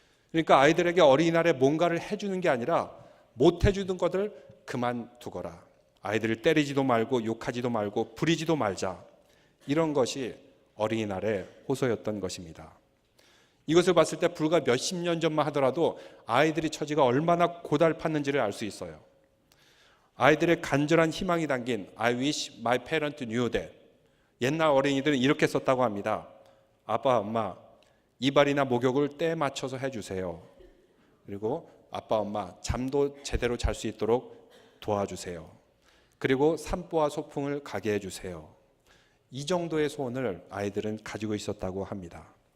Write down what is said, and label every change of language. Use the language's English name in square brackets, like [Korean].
[Korean] 그러니까 아이들에게 어린이날에 뭔가를 해주는 게 아니라 못 해주는 것을 그만두거라. 아이들을 때리지도 말고 욕하지도 말고 부리지도 말자. 이런 것이 어린이날의 호소였던 것입니다. 이것을 봤을 때 불과 몇십 년 전만 하더라도 아이들의 처지가 얼마나 고달팠는지를 알 수 있어요. 아이들의 간절한 희망이 담긴 [English] I wish my parent knew that. [Korean] 옛날 어린이들은 이렇게 썼다고 합니다. 아빠, 엄마, 이발이나 목욕을 때에 맞춰서 해주세요. 그리고 아빠, 엄마, 잠도 제대로 잘 수 있도록 도와주세요. 그리고 산보와 소풍을 가게 해주세요. 이 정도의 소원을 아이들은 가지고 있었다고 합니다.